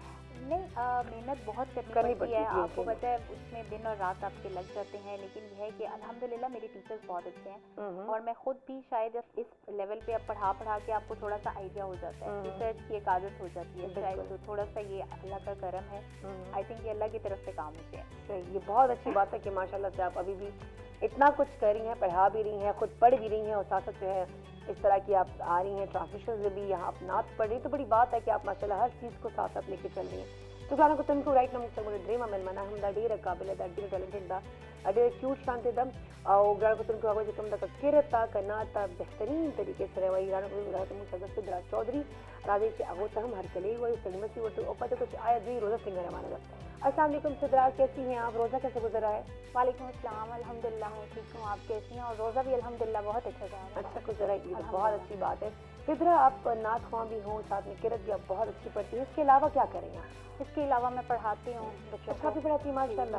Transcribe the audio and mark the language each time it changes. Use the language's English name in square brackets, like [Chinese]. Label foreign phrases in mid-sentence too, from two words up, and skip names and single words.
[Hindi] नहीं मेहनत बहुत करनी पड़ती है आपको पता है उसमें दिन और रात आपके लग जाते हैं लेकिन यह है कि अल्हम्दुलिल्लाह मेरे टीचर्स बहुत अच्छे हैं और मैं खुद भी शायद इस लेवल पे अब पढ़ा के आपको थोड़ा सा आइडिया हो जाता है रिसर्च की एक आदत हो जाती है शायद तो थोड़ा सा ये अल्लाह का करम है [English] I think [Hindi] ये अल्लाह की तरफ से काम होते हैं ये बहुत अच्छी बात है कि माशाल्लाह से आप अभी भी इतना कुछ कर रही हैं पढ़ा भी रही हैं खुद पढ़ भी रही हैं और साथ साथ जो है इस तरह की आप आ रही हैं ट्रांसमिशन से भी यहाँ आप नात पढ़ रही तो बड़ी बात है कि आप माशाल्लाह हर चीज़ को साथ साथ लेके चल रही हैं [Pashto] تو ګرانو کتونکو رایټ نو موږ سره موږ درېیمه مېلمنه هم دا ډېره قابله ده ډېره ټیلنټډ ده ډېره کیوټ شانتې ده او ګرانو کتونکو هغوی چې کوم ده که کرته که ناته بهترین طریقې سره وایي ګرانو کتونکو راته موږ سره سدرا چودھری راځئ چې هغو ته هم هرکلی وایو سلمسي ورته او پته کو چې آیا دوی روزه څنګه روانه ده السلام علیکم سدرا [Hindi] کیسی हैं आप रोज़ा कैसे गुजर रहा है वालेकुम अस्सलाम अल्हम्दुलिल्लाह मैं ठीक हूँ आप कैसी हैं और रोज़ा भी अल्हम्दुलिल्लाह बहुत अच्छा जा रहा है अच्छा गुजर रहा है ये तो बहुत अच्छी बात है सिद्रा आप नात ख्वां भी हों साथ में किरत भी आप बहुत अच्छी पढ़ती हैं इसके अलावा क्या करें आप इसके अलावा मैं पढ़ाती हूँ बच्चों अच्छा भी पढ़ाती हैं माशाल्लाह